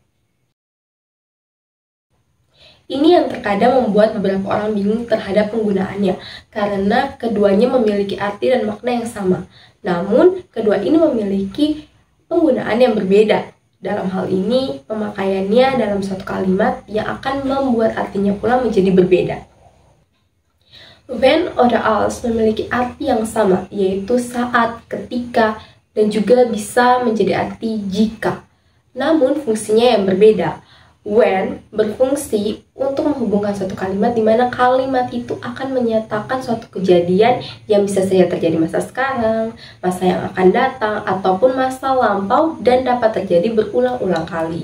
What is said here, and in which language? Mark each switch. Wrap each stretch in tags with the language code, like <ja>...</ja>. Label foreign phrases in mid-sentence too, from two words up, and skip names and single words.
<id>Ini yang terkadang membuat beberapa orang bingung terhadap penggunaannya karena keduanya memiliki arti dan makna yang sama. Namun, kedua ini memiliki penggunaan yang berbeda. Dalam hal ini, pemakaiannya dalam suatu kalimat yang akan membuat artinya pula menjadi berbeda.</id> <de>Wenn oder als</de> <id>memiliki arti yang sama, yaitu saat, ketika, dan juga bisa menjadi arti jika. Namun, fungsinya yang berbeda. When berfungsi untuk menghubungkan suatu kalimat di mana kalimat itu akan menyatakan suatu kejadian yang bisa saja terjadi masa sekarang, masa yang akan datang, ataupun masa lampau dan dapat terjadi berulang-ulang kali.</id>